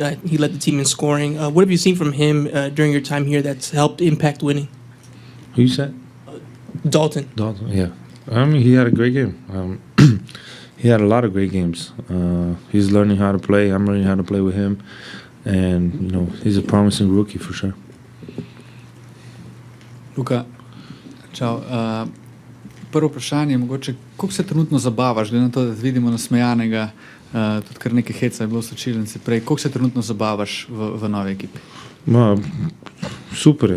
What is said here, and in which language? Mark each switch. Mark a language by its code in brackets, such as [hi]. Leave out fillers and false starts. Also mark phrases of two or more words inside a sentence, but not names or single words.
[en] He led the team in scoring. What have you seen from him during your time here that's helped impact winning? Who you said? Dalton. Dalton, yeah. He had a great game. he had a lot of great games. He's learning how to play. I'm learning how to play with him, and he's a promising rookie for sure. [sl] Luka, čau. Prvo vprašanje je mogoče, koliko se trenutno zabavaš, glede na to, da vidimo nasmejanega, tudi kar nekaj heca je bilo v slačilnici prej, koliko se trenutno zabavaš v novi ekipi? Super je.